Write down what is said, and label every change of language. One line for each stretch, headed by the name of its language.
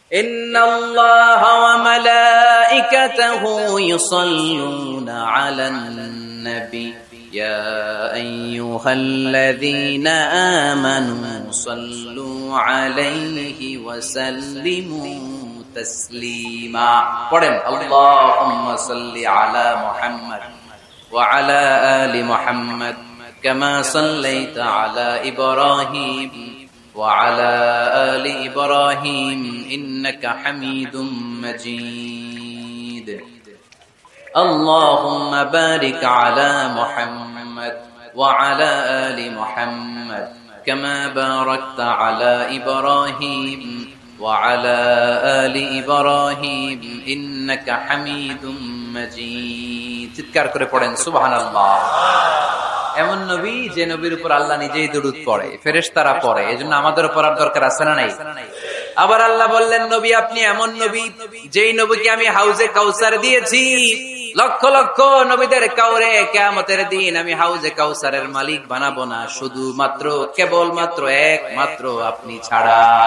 Arabic: ইন্নাল্লাহা ওয়া মালাইকাতাহু ইউসাল্লুনা আলান নবী يا أيها الذين آمنوا صلوا عليه وسلموا تسليما قرن اللهم صل على محمد وعلى آل محمد كما صليت على إبراهيم وعلى آل إبراهيم إنك حميد مجيد اللهم بارك على محمد وعلى آل محمد كما باركت على إبراهيم وعلى آل إبراهيم إنك حميد مجيد
Bangla: চিৎকার করে পড়েন সুবহানাল্লাহ। এমন নবী যে নবীর উপর আল্লাহ নিজেই দরুদ পড়ে, ফেরেশতারা পড়ে, এজন্য আমাদের পড়ার দরকার আছে না নাই? আবার আল্লাহ বললেন নবী আপনি এমন নবী যেই নবীকে আমি হাউজে কাউসার দিয়েছি, লক্ষ লক্ষ নবীদের কাউরে কিয়ামতের দিন আমি হাউজে কাউসারের মালিক বানাবো না, শুধুমাত্র কেবলমাত্র একমাত্র আপনি ছাড়া।